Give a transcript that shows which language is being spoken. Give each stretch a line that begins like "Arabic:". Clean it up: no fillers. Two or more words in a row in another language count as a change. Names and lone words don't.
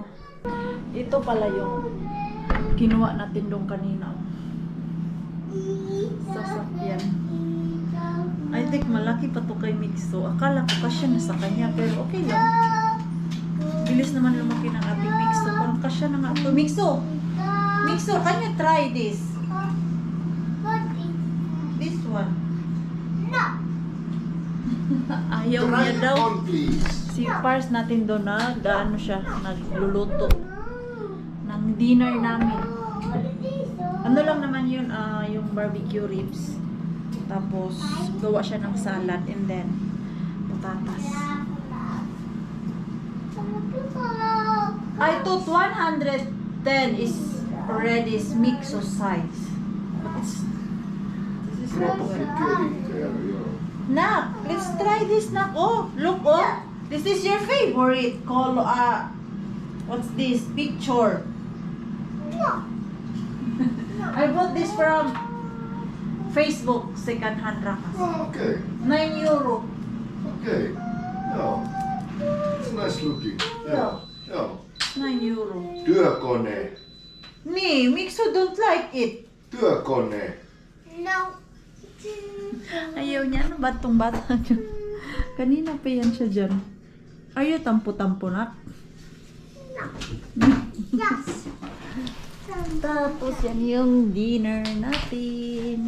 Filipino: Ito pala yung kinuha natin doon kanina. Sasakyan.
English: I think
Filipino: malaki pa to kay Mixo. Akala ko kasya na sa kanya, pero okay lang. Bilis naman lumaki ng ating Mixo. Parang kasya na nga to. Mixo! Mixo,
English: can you try this? What is This one. no?
Filipino: Ayaw niya
English: Try
Filipino: daw.
English: on, please.
Filipino: Si Pars natin doon na, gaano siya, nagluluto ng dinner namin. Ano lang naman yun, yung
English: barbecue ribs.
Filipino: Tapos, gawa siya ng salad
English: and then,
Filipino: patatas.
English: I thought 110 is already Mixo size. But this is not Kropos well.
Finnish: pyörittää, joo.
English: Nak, let's try this, Nak. Oh, look, oh. This is your favorite color. What's this? Picture. No. I bought this from Facebook, second hand rakas.
Finnish: Okei, 9 euro. okei. Joo.
English: It's nice looking.
Finnish: Joo, joo. 9 euro. Työkone.
English: Nee, Mixo don't like it.
Finnish: Työkone.
English: No.
Filipino: Ayaw niya, ano ba itong bata niya? Kanina pa yan siya dyan. Ayaw, tampo-tampo na.
English: Yes.
Filipino: Tapos yan yung dinner natin.